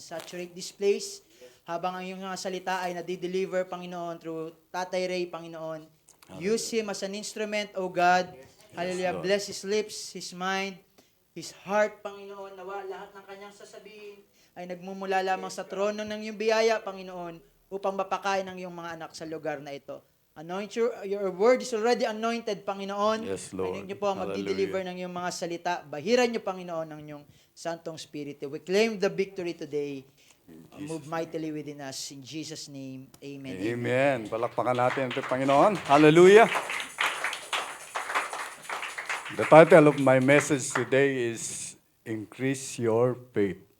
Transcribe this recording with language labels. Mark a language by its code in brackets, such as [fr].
[en] Saturate this place [tl] habang ang iyong mga salita ay nadideliver, Panginoon, through Tatay Ray, Panginoon. [en] Use him as an instrument, O God. Hallelujah. Lord. Bless his lips, his mind, his heart, Panginoon. [tl] Nawa lahat ng kanyang sasabihin ay nagmumula lamang sa trono ng iyong biyaya, Panginoon, upang mapakain ang iyong mga anak sa lugar na ito. [en] Anoint your word is already anointed, Panginoon. Yes, Lord. [tl] Anoint niyo po ang magdi-deliver ng iyong mga salita. Bahiran niyo, Panginoon, ng iyong Santong Spirito. [en] We claim the victory today. Move mightily within us. In Jesus' name, amen. [tl] Amen. Palakpakan natin ito, Panginoon. Hallelujah. [en] The title of my message today is Increase Your Faith.